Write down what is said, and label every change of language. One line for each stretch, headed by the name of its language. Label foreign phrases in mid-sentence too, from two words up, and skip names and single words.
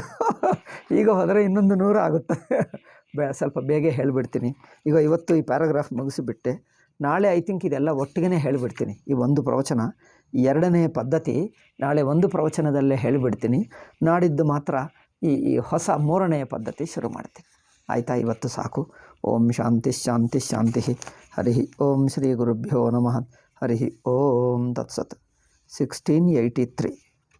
Kannada: ಈಗ ಹೋದರೆ ಇನ್ನೊಂದು 100 ಆಗುತ್ತೆ. ಸ್ವಲ್ಪ ಬೇಗ ಹೇಳಿಬಿಡ್ತೀನಿ. ಈಗ ಇವತ್ತು ಈ ಪ್ಯಾರಾಗ್ರಾಫ್ ಮುಗಿಸಿಬಿಟ್ಟೆ, ನಾಳೆ
English: I think
Kannada: ಇದೆಲ್ಲ ಒಟ್ಟಿಗೆ ಹೇಳಿಬಿಡ್ತೀನಿ. ಈ ಒಂದು ಪ್ರವಚನ, 2ನೇ ಪದ್ಧತಿ ನಾಳೆ ಒಂದು ಪ್ರವಚನದಲ್ಲೇ ಹೇಳಿಬಿಡ್ತೀನಿ. ನಾಡಿದ್ದು ಮಾತ್ರ ಈ ಹೊಸ 3ನೇ ಪದ್ಧತಿ ಶುರು ಮಾಡ್ತೀನಿ. ಆಯಿತಾ? ಇವತ್ತು ಸಾಕು.
Sanskrit: ಓಂ ಶಾಂತಿ ಶಾಂತಿ ಶಾಂತಿ. ಹರಿ ಓಂ ಶ್ರೀ ಗುರುಭ್ಯೋ ನಮಃ. ಹರಿ ಓಂ ತತ್ಸತ್. 1683